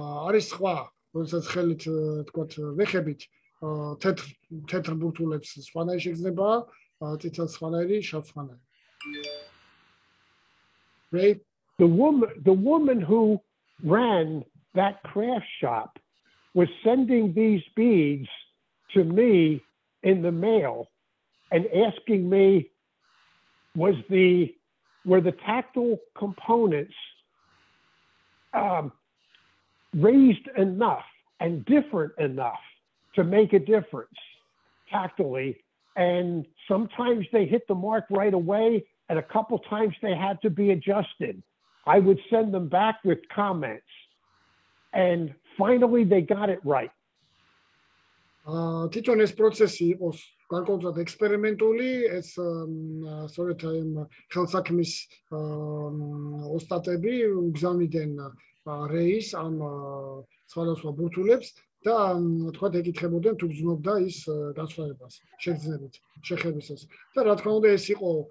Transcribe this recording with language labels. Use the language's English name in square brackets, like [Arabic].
[Georgian] არის სხვა როდესაც ხელით თქვათ ვეხებით თეთრ ბურთულებს სხვანაირი შეგრძნება წითელ სხვანაირი შავ სხვანაირი [English] Right? The woman who ran that craft shop was sending these beads to me in the mail and asking me, were the tactile components raised enough and different enough to make a difference tactily? And sometimes they hit the mark right away, and a couple times they had to be adjusted. I would send them back with comments, and finally they got it right. [Georgian] თვითონ ეს პროცესი იყოს გარკვეულად ექსპერიმენტული, ეს სწორედ აი ხელსაქმის ოსტატები უგზავნიდნენ რეის ამ სხვადასხვა ბურთულებს და თქვათ ეკითხებოდნენ თუ გრძნობდა ის განსხვავებას შეგრძნებით შეხებისას და რა თქმა უნდა ეს იყო